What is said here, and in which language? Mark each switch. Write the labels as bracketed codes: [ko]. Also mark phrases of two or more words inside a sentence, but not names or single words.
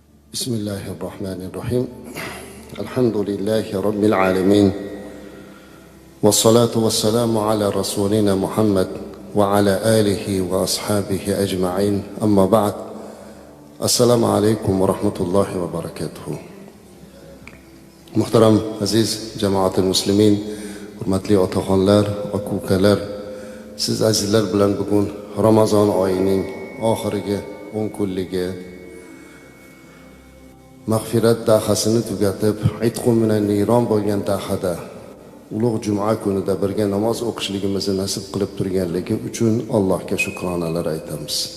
[ar] بسم الله الرحمن الرحيم الحمد لله رب العالمين والصلاة والسلام على رسولنا محمد وعلى آله وأصحابه أجمعين أما بعد السلام عليكم ورحمة الله وبركاته. [uz] Muhtaram aziz jamoatul muslimin, hurmatli otaxonlar, aka-ukalar, siz azizlar bilan bugun Ramazon oyining oxirgi 10 kunligi mag'firat dahasini tugatib, [ar] عتق من النيران [uz] bo'lgan dahada ulug' juma kunida birga namoz o'qishligimizni nasib qilib turganligi uchun Allohga shukronalar aytamiz.